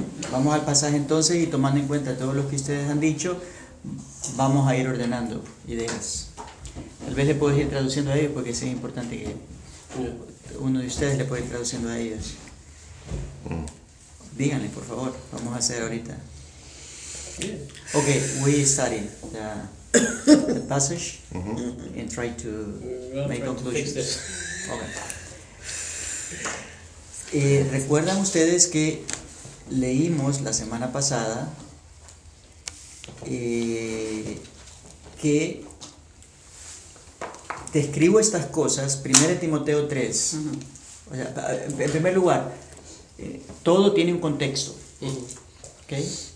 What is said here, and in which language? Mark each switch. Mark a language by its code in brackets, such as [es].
[es] Vamos al pasaje entonces y tomando en cuenta todo lo que ustedes han dicho, vamos a ir ordenando ideas. Tal vez le puedes ir traduciendo a ellos porque es importante que uno de ustedes le pueda ir traduciendo a ellos. Díganle, por favor, vamos a hacer ahorita. [en] Okay, we study the passage and try to make conclusions. Okay. [es] ¿Recuerdan ustedes que leímos la semana pasada que te escribo estas cosas, 1 Timoteo 3, o sea, en primer lugar, todo tiene un contexto, ¿okay?